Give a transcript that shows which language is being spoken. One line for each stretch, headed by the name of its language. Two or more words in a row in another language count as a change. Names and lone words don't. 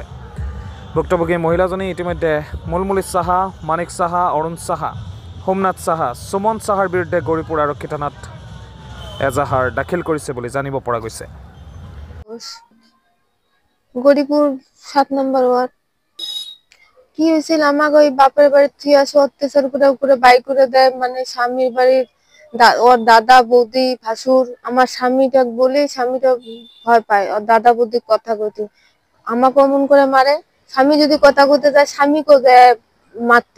Assamese: ভুক্তভোগী মহিলাজনী ইতিমধ্যে মুলমুলি সাহা, মানিক সাহা, অৰুণ সাহা, সোমনাথ সাহা, সুমন সাহাৰ বিৰুদ্ধে গৌৰীপুৰ আৰক্ষী থানাত এজাহাৰ দাখিল কৰিছে বুলি জানিব পৰা গৈছে।
Bangla: গৌৰীপুৰ 7 নম্বৰ ওয়ার্ড কি হয়েছিল, আমাকে ওই বাপের বাড়ির থেকে আসে অত্যাচার করে বাই করে দেয়। মানে স্বামীর বাড়ির ওর দাদা বৌদি ভাসুর আমার স্বামীটা বলে স্বামীটা ভয় পায়। ওর দাদা বৌদি কথা কইতে আমাকে অমন করে মারে। স্বামী যদি কথা কইতে যায় স্বামীকেও দেয় মারতে।